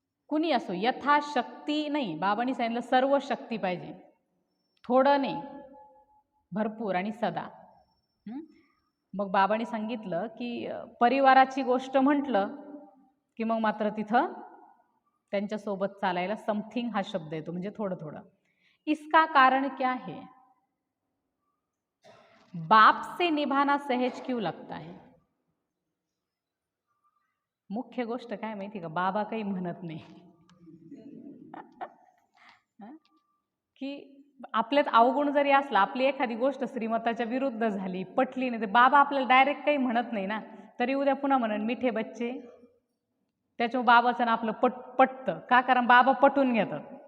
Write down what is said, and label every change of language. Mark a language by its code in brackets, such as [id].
[mr] कुणी असो यथाशक्ती नाही, बाबांनी सांगितलं सर्व शक्ती पाहिजे, थोडं नाही भरपूर आणि सदा। मग बाबांनी सांगितलं की परिवाराची गोष्ट म्हटलं की मग मात्र तिथं त्यांच्यासोबत चालायला समथिंग हा शब्द येतो, म्हणजे थोडं थोडं। [hi] इसका कारण क्या है? बाप से निभाना सहज क्यों लगता है? [mr] मुख्य गोष्ट काय माहिती का, बाबा काही म्हणत नाही की आपल्यात अवगुण जरी असला, आपली एखादी गोष्ट श्रीमताच्या विरुद्ध झाली, पटली नाही, तर बाबा आपल्याला डायरेक्ट काही म्हणत नाही ना, तरी उद्या पुन्हा म्हणून मिठे बच्चे, त्याच्यामुळे बाबाचं ना आपलं पटतं का, कारण बाबा पटून घेतात।